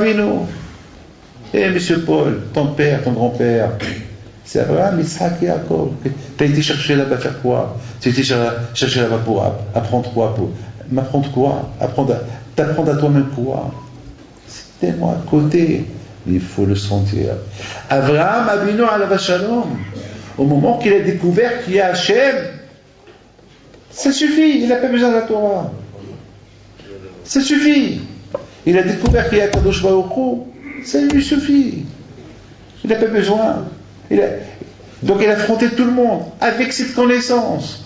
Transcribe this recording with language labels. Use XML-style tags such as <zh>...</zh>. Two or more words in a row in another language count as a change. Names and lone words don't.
<fr>Eh, monsieur Paul, ton père, ton grand-père, C'est Abraham, Yitzhak et Jacob. Tu as été chercher là-bas faire quoi? Tu as été chercher là-bas pour apprendre quoi? Pour m'apprendre quoi? T'apprendre à toi-même quoi? C'est tellement à côté. Il faut le sentir.</fr> <he>אברהם אבינו עליו השלום,</he> <fr>au moment qu'il a découvert qu'il y a Hachem, ça suffit, il n'a pas besoin de la Torah. Ça suffit. Il a découvert qu'il y a</fr> <he>קדוש ברוך הוא,</he> <fr>ça lui suffit. Il n'a pas besoin. Donc il a affronté tout le monde avec cette connaissance.</fr>